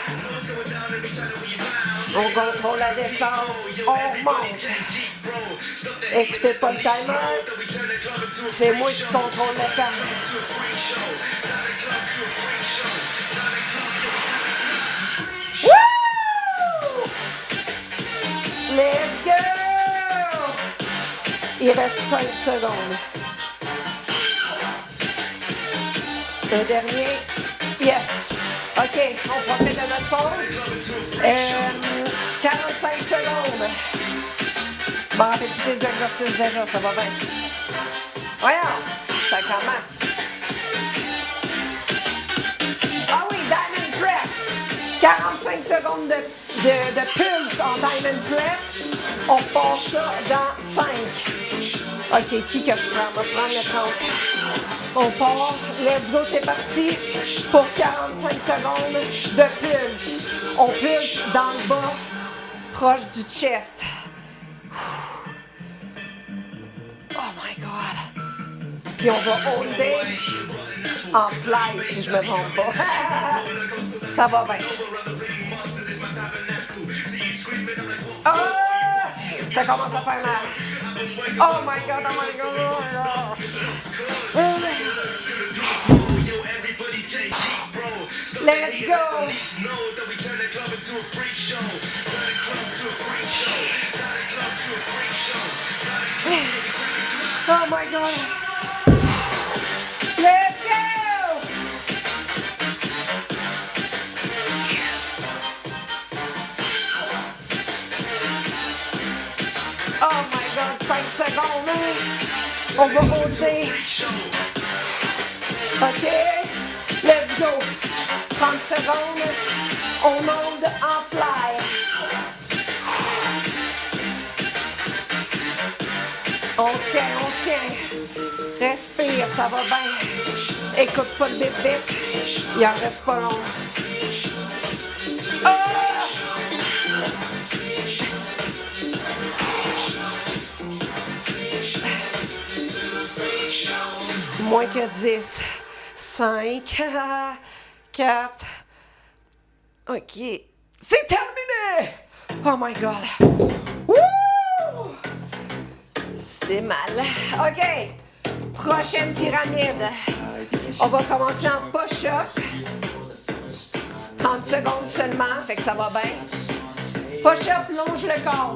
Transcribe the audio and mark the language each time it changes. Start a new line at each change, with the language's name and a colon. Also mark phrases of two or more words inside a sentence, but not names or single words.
French: On contrôle la descente. On remonte. Écoutez pas le timer. C'est moi qui contrôle le temps. Woo!
English: Let's go!
French: Il reste 5 secondes. Le dernier. Yes. OK, on profite de notre pause. 45 secondes. Bon, petit des exercices déjà, ça va bien. Voyons, ça commence. Ah oui, Diamond Press. 45 secondes de pulse en Diamond Press. On passe ça dans 5. OK, qui que je prends? On va prendre le 30. On part.
English: Let's go,
French: c'est parti. Pour 45 secondes de pulse. On pulse dans le bas, proche du chest.
English: Oh my God.
French: Puis on va holder en fly, si je me trompe pas. Ça va bien. Ah! Ça commence à faire mal.
English: Oh my God, oh my God, oh my God. Let's go. Oh my God. Let's go. Oh my God, 5 secondes.
French: On va monter. OK.
English: Let's go. 30 secondes.
French: On monte en fly. On tient. Respire, ça va bien. Écoute pas le bébé. Il en reste pas long. Oh! Moins que 10. 5, 4. OK. C'est terminé!
English: Oh my God. Woo!
French: C'est mal. OK. Prochaine pyramide. On va commencer en push-up. 30 secondes seulement, fait que ça va bien. Push-up, longe le corps.